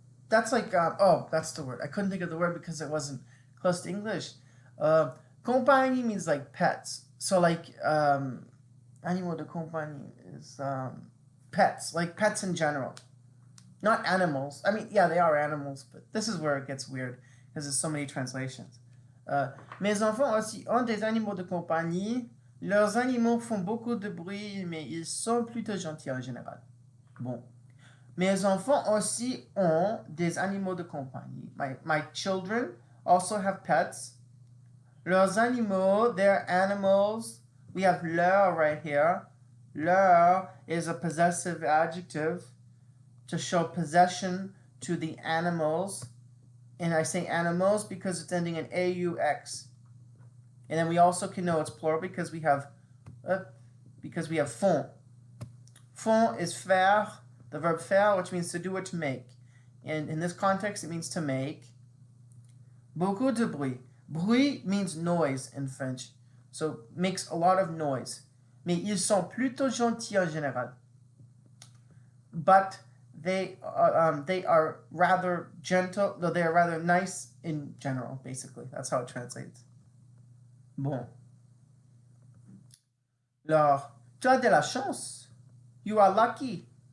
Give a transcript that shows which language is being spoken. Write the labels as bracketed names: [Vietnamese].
[English] That's like, that's the word. I couldn't think of the word because it wasn't close to English. Compagnie means like pets. So like, [French] animaux de compagnie [English] is pets, like pets in general. Not animals. I mean, yeah, they are animals, but this is where it gets weird because there's so many translations. [French] Mes enfants aussi ont des animaux de compagnie. Leurs animaux font beaucoup de bruit, mais ils sont plutôt gentils en général. Bon. Mes enfants aussi ont des animaux de compagnie. [English] My children also have pets. [French] Leurs animaux, [English] their animals. We have leur right here. Leur is a possessive adjective to show possession to the animals. And I say animals because it's ending in AUX. And then we also can know it's plural because we have font. Font is faire, the verb faire, which means to do or to make. And in this context, it means to make. [French] Beaucoup de bruit. [English] Bruit means noise in French. So makes a lot of noise. [French] Mais ils sont plutôt gentils en général. [English] But they are rather gentle, though they are rather nice in general, basically. That's how it translates. [French] Bon. Alors, tu as de la chance. [English] You are lucky.